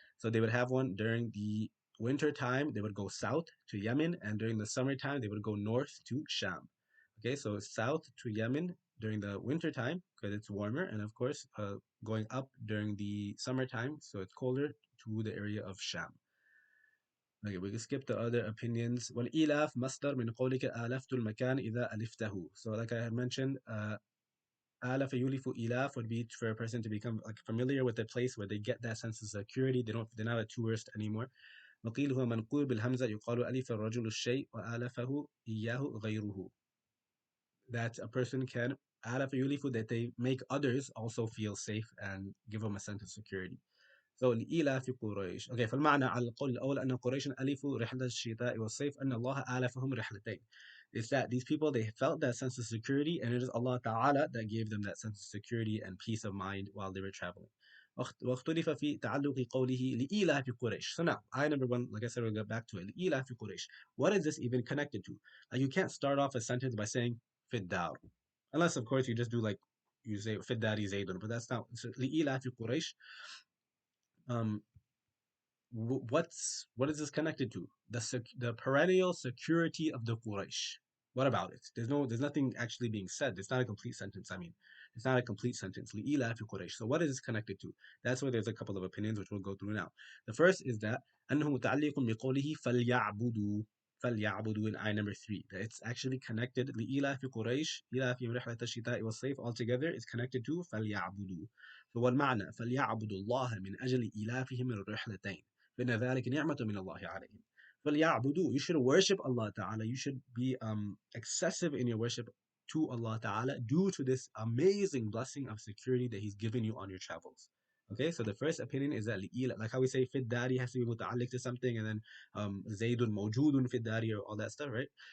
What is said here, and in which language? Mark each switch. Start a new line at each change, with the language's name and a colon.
English: So they would have one during the winter time, they would go south to Yemen, and during the summertime, they would go north to Sham. Okay, so south to Yemen during the winter time because it's warmer, and of course, going up during the summertime, so it's colder, to the area of Sham. Okay, we can skip the other opinions.
Arabic: والإلاف مصدر من قولك آلفت المكان إذا ألفته.
English: So like I had mentioned,
Arabic: آلف يولف إلاف
English: would be for a person to become like familiar with the place where they get that sense of security. They're not a tourist anymore.
Arabic: وقيل هو منقول بالهمزة يقال ألف الرجل الشيء وآلفه إياه غيره.
English: That a person can
Arabic: ألف يولف,
English: that they make others also feel safe and give them a sense of security.
Arabic: So لإيلاف قريش. Okay, فالمعنى على القول الأول أن قريش ألفوا رحلة الشتاء والصيف أن الله آلفهم رحلتين.
English: It's that these people, they felt that sense of security, and it is Allah Ta'ala that gave them that sense of security and peace of mind while they were traveling.
Arabic: واختلف في تعلق قوله لإيلاف قريش.
English: So now, I number one, like I said, we'll get back to it.
Arabic: لإيلاف قريش.
English: What is this even connected to? You can't start off a sentence by saying
Arabic: في الدار,
English: unless of course you just do like you say
Arabic: في الدار زيد,
English: but that's not. So
Arabic: لإيلاف قريش.
English: Um, what is this connected to? The perennial security of the Quraysh. What about it? There's nothing actually being said. It's not a complete sentence. I mean, it's not a complete sentence.
Arabic: لإيلاف قريش.
English: So what is this connected to? That's where there's a couple of opinions which we'll go through now. The first is that
Arabic: أنه متعلق بقوله فليعبدوا.
English: فليعبدوا in eye number 3. That it's actually connected
Arabic: لإيلاف قريش إيلافهم رحلة الشتاء والصيف
English: altogether is connected to فليعبدوا.
Arabic: فالمعنى فليعبدوا الله من أجل إيلافهم الرحلتين. فإن ذلك نعمة من الله عليهم.
English: فليعبدوا. You should worship Allah Ta'ala. You should be excessive in your worship to Allah Ta'ala due to this amazing blessing of security that He's given you on your travels. Okay, so the first opinion is that like how we say fit dari has to be muta'alliq to something, and then zaydun mawjudun fit dari or all that stuff, right?